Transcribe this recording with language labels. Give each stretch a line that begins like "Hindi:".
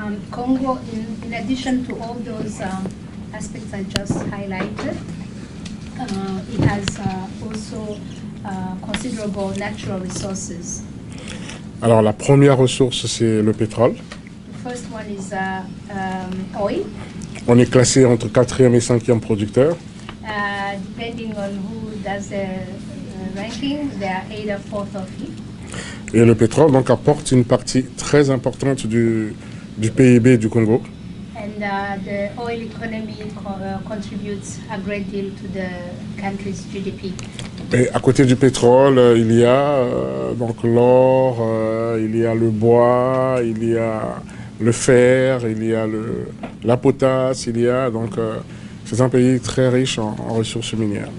English: Congo, in addition to all those aspects I just highlighted, it has also considerable natural resources.
French: Alors la première ressource, c'est le pétrole.
English: The first one is oil.
French: On est classé entre 4e et 5e producteur.
English: Depending on who does the ranking, they are either 4th or 5th.
French: Et le pétrole donc apporte une partie très importante du PIB du Congo.
English: And the oil economy contributes a great deal to the country's GDP.
French: Et à côté du pétrole, il y a donc l'or, il y a le bois, il y a le fer, il y a la potasse, il y a donc c'est un pays très riche en ressources minières.